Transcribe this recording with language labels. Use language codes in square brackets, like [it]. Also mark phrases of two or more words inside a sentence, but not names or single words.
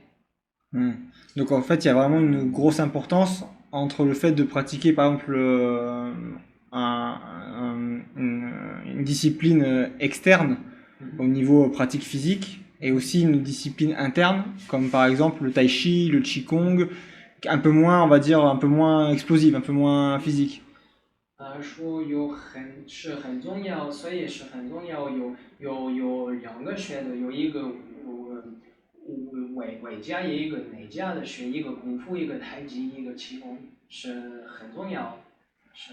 [fr] Donc en fait, il y a vraiment une grosse importance entre le fait de pratiquer par exemple une discipline externe au niveau pratique physique et aussi une discipline interne comme par exemple le tai chi, le qigong un peu moins, on va dire, un peu moins explosive, un peu moins physique. [zh] 说是很重要，所以是很重要。有两个学的，有一个外家，也有一个内家的学，一个功夫，一个太极，一个气功，是很重要。是。